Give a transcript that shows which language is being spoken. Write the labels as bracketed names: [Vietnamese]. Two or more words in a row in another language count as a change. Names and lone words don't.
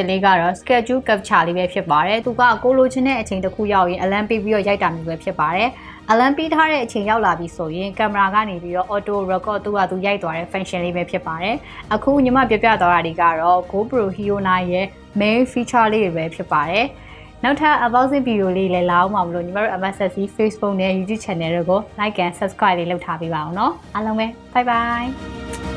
[Burmese] လေးကတော့ [English] schedule capture [Burmese] လေးပဲဖြစ်ပါတယ်သူကကိုလိုချင်တဲ့အချိန်တစ်ခုရောက်ရင် alarm ပေးပြီးတော့ရိုက်တာမျိုးပဲဖြစ်ပါတယ်alarm ပေးထားတဲ့အချိန်ရောက်လာပြီဆိုရင်ကင်မရာကနေပြီးတော့ [English] auto record [Burmese] သူရိုက်သွားတဲ့ function လေးပဲဖြစ်ပါတယ်အခုညီမပြပြသွားတာတွေကတော့ GoPro HERO9 ရဲ့ [English] main feature [Burmese] လေးတွေပဲဖြစ်ပါတယ်နောက်ထပ် [English] unboxing video [Burmese] လေးလည်းလာအောင်ပါမလို့ညီမတို့ MSS Facebook နဲ့ [English] YouTube channel [Burmese] တွေကို [English] like and subscribe [Burmese] လေးလုပ်ထားပေးပါအောင်เนาะအားလုံးပဲ [English] bye bye